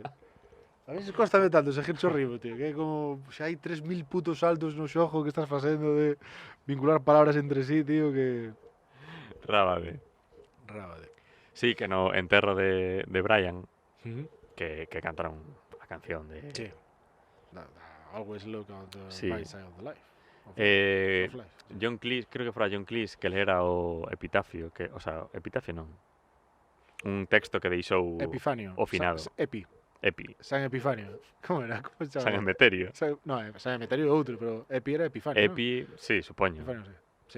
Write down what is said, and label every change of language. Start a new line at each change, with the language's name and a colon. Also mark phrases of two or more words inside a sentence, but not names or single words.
Galician: A veces cóstame tanto seguir chorribo, tío. Que é como... Xa hai 3000 putos saltos no xogo que estás facendo de vincular palabras entre sí, tío, que... Rábade. Rábade. Sí, que no enterro de Brian, Uh -huh. que cantaron a canción de... Sí.
English: Always look on the
Galician: Sí.
English: bright side of the life. Of life.
Galician: John Cleese, creo que fora John Cleese que era o epitafio, epitafio non. Un texto que deixou Epifanio. o finado. Epi. San Epifanio. Como era? Como se chama? San Emeterio. No, San Emeterio é outro, pero Epi era Epifanio. Epi, sí, supoño. Epifanio, sí.